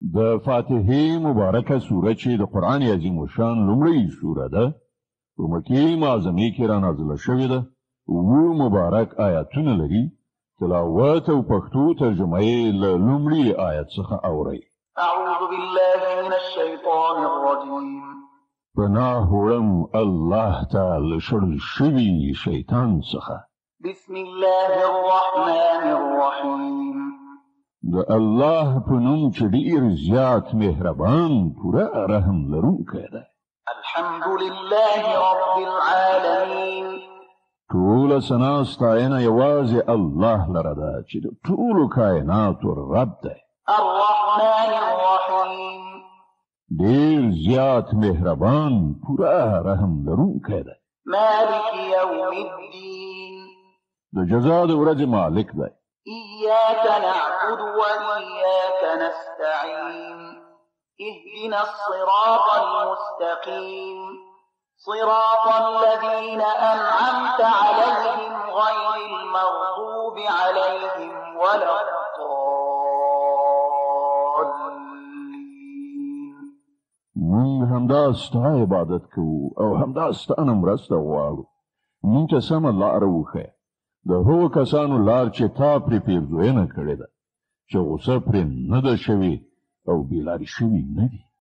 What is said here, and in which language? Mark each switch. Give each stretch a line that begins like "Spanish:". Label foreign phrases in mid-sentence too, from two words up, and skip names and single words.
Pashto: د فاتحې مبارکه سوره چې د قرآن عظیم الشان لومړۍ سوره ده په مکې معظمې کې را نازله شوې ده. اووه مبارک آیاتونه لري. تلاوت او پښتو ترجمه یې له لومړي آیت څخه اورئ.
Arabic: اعوذ بالله من الشیطان الرجیم.
Pashto: پناه وړم الله تعالی شړل شوي شیطان څخه.
Arabic: بسم الله الرحمن الرحیم.
Pashto: د الله په نوم چې ډېر زیات مهربان پوره رحم لرونکی دی.
Arabic: الحمد لله رب العالمین.
Pashto: ټول ثنا ستاینه یوازې الله لره ده چې د ټولو کائناتو رب دی.
Arabic: الرحمن الرحیم.
Pashto: ډېر زیات مهربان پوره رحم لرونکی دی.
Arabic: مالک یوم الدین.
Pashto: د جزا د ورځې مالک دی.
Arabic: إياك نعبد وإياك نستعين. اهدنا الصراط المستقيم. صراط الذين أنعمت عليهم غير المغضوب عليهم ولا الضالين.
Pashto: موږ همدا ستا عبادت کوو او همدا ستانه مرسته غواړو. موږ ته سمه لاره وښیه. د هغو کسانو لار چې تا پرې پیرزوینه کړې ده چې غوسه پرې نه ده شوې او بېلارې شوي نه دي.